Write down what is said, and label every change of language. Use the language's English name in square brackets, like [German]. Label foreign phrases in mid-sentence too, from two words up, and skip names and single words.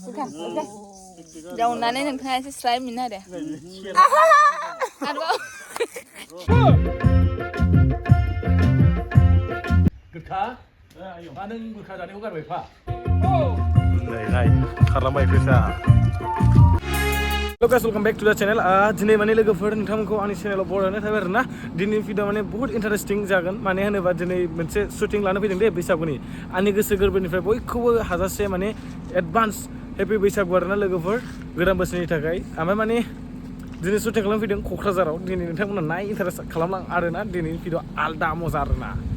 [Bodo] जावनानै नोंथाङा एसे स्राय मिनो आरो आरोबाव गोखा मा नों गोखा जानायखौ गारबाय फा नाय खारलांबाय फैसा [English] Hello guys, welcome back to the channel. [Bodo] दिनै माने लोगोफोर नोंथांमोनखौ आंनि चेनेलाव बरायनाय थाबाय आरोना दिनैनि भिडिअ माने बहुत इन्टारेस्टिं जागोन माने होनोबा दिनै मोनसे शुटिं लानो फैदों दे बैसागुनि आंनि गोसो गोरबोनिफ्राय बयखौबो हाजासे माने [English] advance happy [Bodo] बैसागु आरोना लोगोफोर गोदान बोसोरनि थाखाय ओमफ्राय माने दिनै शुटिं खालामनो फैदों क'क्राझाराव दिनै नोंथांमोना नाय इन्टारेस्ट खालामलां आरोना दिनैनि भिडिअ आलदा मजा आरोना